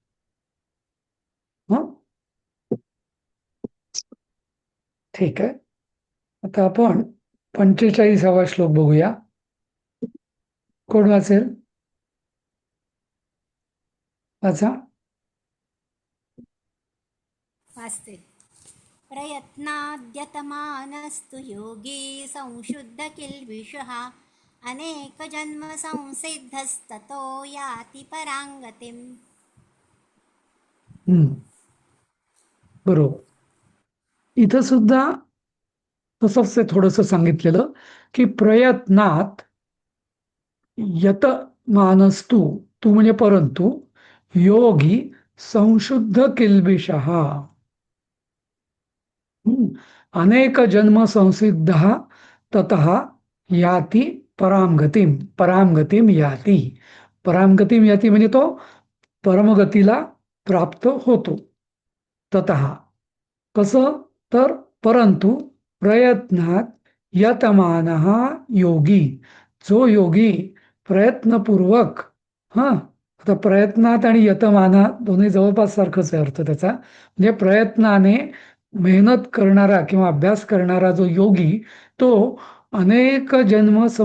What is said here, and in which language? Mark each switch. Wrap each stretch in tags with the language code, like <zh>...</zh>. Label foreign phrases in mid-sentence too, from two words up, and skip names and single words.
<mr>हं? ठीक आहे. आता आपण 45वा श्लोक बघूया. कोण वाचेल? वाचा. वाचते.</mr> <sa>प्रयत्नाद्यतमानस्तु योगी संशुद्ध किल्बिषः अनेक जन्म संसिद्धस्ततो याति परांगतिम्.</sa> <mr>बरोबर. इथं सुद्धा तसंच ते थोडंसं सांगितलेलं की</mr> <sa>प्रयत्नात यत मानस्तु,</sa> <mr>तू म्हणजे परंतु,</mr> <sa>योगी संशुद्ध किल्बिषः अनेक जन्म संसिद्ध ततः याती परामगतीम याती. परामगतीम याती</sa> <mr>म्हणजे तो परमगतीला प्राप्त होतो. ततः कसं तर परंतु</mr> <sa>प्रयत्नात यतमानः योगी,</sa> <mr>जो योगी प्रयत्नपूर्वक, आता प्रयत्नात आणि यतमानात दोन्ही जवळपास सारखंच आहे अर्थ त्याचा, म्हणजे प्रयत्नाने मेहनत करणारा किंवा अभ्यास करणारा जो योगी तो अनेक जन्म</mr>